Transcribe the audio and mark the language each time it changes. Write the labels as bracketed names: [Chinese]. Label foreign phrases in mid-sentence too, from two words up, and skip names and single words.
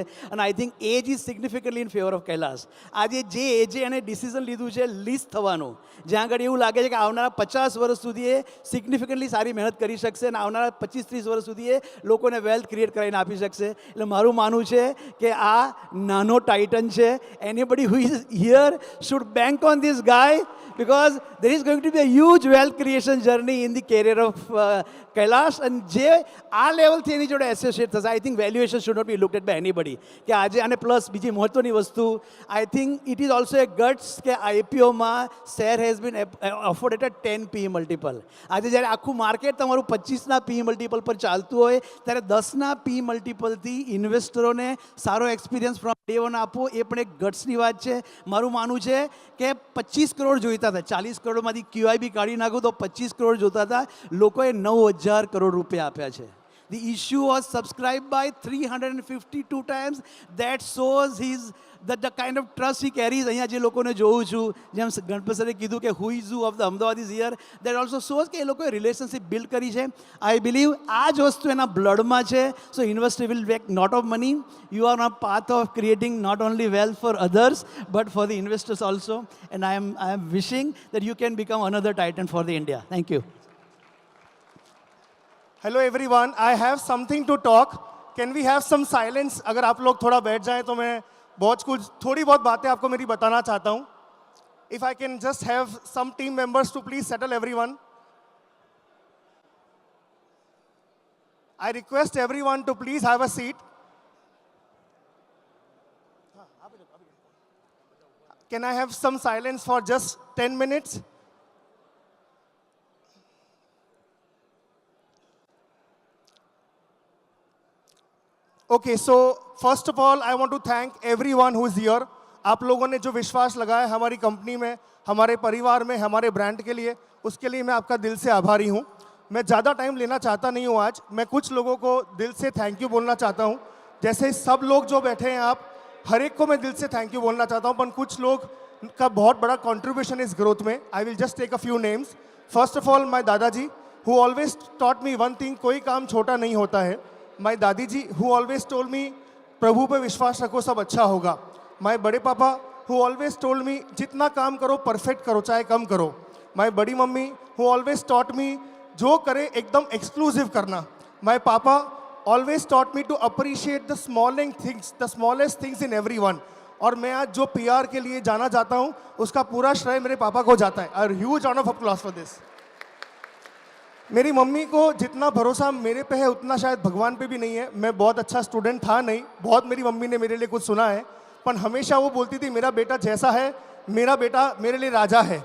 [Gujarati] અને [English] I think edge is significantly in favor of [Gujarati] કૈલાસ. આજે જે એજે એને ડિસિઝન લીધું છે લિસ્ટ થવાનું, જ્યાં આગળ એવું લાગે છે કે આવનારા 50 વર્ષ સુધી એ સિગ્નિફિકન્ટલી સારી મહેનત કરી શકશે અને આવનારા 25-30 વર્ષ સુધી એ લોકોને [English] wealth create [Gujarati] કરીને આપી શકશે. એટલે મારું માનવું છે કે આ નાનો ટાઇટન છે. [English] Anybody who is here should bank on this guy, because there is going to be a huge wealth creation journey in the career of Kailash, and [Gujarati] જે આ લેવલથી એની જોડે એસોસિએટ થશે. [English] I think valuation should not be looked by anybody [Gujarati] કે આજે. અને પ્લસ બીજી મહત્ત્વની વસ્તુ, [English] I think it is also a guts કે IPOમાં share has been offered at 10 PE multiple. [Gujarati] આજે જ્યારે આખું માર્કેટ તમારું 25ના [English] PE multiple [Gujarati] પર ચાલતું હોય ત્યારે 10ના [English] PE multipleથી [Gujarati] ઇન્વેસ્ટરોને સારો એક્સપિરિયન્સ [English] from day one [Gujarati] આપવો એ પણ એક ગટ્સની વાત છે. મારું માનવું છે કે 25 કરોડ જોઈતા હતા, 40 કરોડમાંથી QIB કાઢી નાખું તો 25 કરોડ જોતા હતા, લોકોએ 9,000 કરોડ રૂપિયા આપ્યા છે. [English] The issue was subscribed by 352 times. That shows the kind of trust he carries. [Gujarati] અહીંયા જે લોકોને જોઉં છું, જેમ ગણપત સરે કીધું કે [English] who is who of the અમદાવાદ is here, that also shows [Gujarati] કે એ લોકોએ [English] relationship build [Gujarati] કરી છે. [English] I believe [Gujarati] આ જ વસ્તુ એના બ્લડમાં છે. [English] so investor will make lot of money. You are on a path of creating not only wealth for others but for the investors also, and I am wishing that you can become another titan for the India. Thank you. Hello everyone, I have something to talk. Can we have some silence? [Hindi] अगर आप लोग थोड़ा बैठ जाएं तो मैं थोड़ी बहुत बातें आपको मेरी बताना चाहता हूं. [English] If I can just have some team members to please settle everyone. I request everyone to please have a seat. Can I have some silence for just 10 minutes? Okay so first of all I want to thank everyone who is here. [Hindi] आप लोगों ने जो विश्वास लगाया हमारी कंपनी में, हमारे परिवार में, हमारे ब्रांड के लिए, उसके लिए मैं आपका दिल से आभारी हूँ। मैं ज़्यादा टाइम लेना चाहता नहीं हूँ आज। मैं कुछ लोगों को दिल से [English] thank you [Hindi] बोलना चाहता हूँ। जैसे सब लोग जो बैठे हैं आप, हर एक को मैं दिल से [English] thank you [Hindi] बोलना चाहता हूँ, पर कुछ लोग का बहुत बड़ा कंट्रीब्यूशन इस ग्रोथ में। [English] I will just take a few names. First of all my Dadaji who always taught me one thing, [Hindi] कोई काम छोटा नहीं होता है। माय दादी जी [English] who always told me [Hindi] प्रभु पे विश्वास रखो सब अच्छा होगा। माय बड़े पापा [English] who always told me [Hindi] जितना काम करो परफेक्ट करो चाहे कम करो। माय बड़ी मम्मी [English] who always taught me [Hindi] जो करे एकदम एक्सक्लूसिव करना। [English] My Papa always taught me to appreciate the smallest things in everyone. [Hindi] और मैं आज जो PR के लिए जाना चाहता हूँ उसका पूरा श्रेय मेरे पापा को जाता है। [English] A huge round of applause for this. [Hindi] मेरी मम्मी को जितना भरोसा मेरे पे है उतना शायद भगवान पे भी नहीं है। मैं बहुत अच्छा स्टूडेंट था नहीं, बहुत मेरी मम्मी ने मेरे लिए कुछ सुना है, पर हमेशा वो बोलती थी मेरा बेटा जैसा है, मेरा बेटा मेरे लिए राजा है।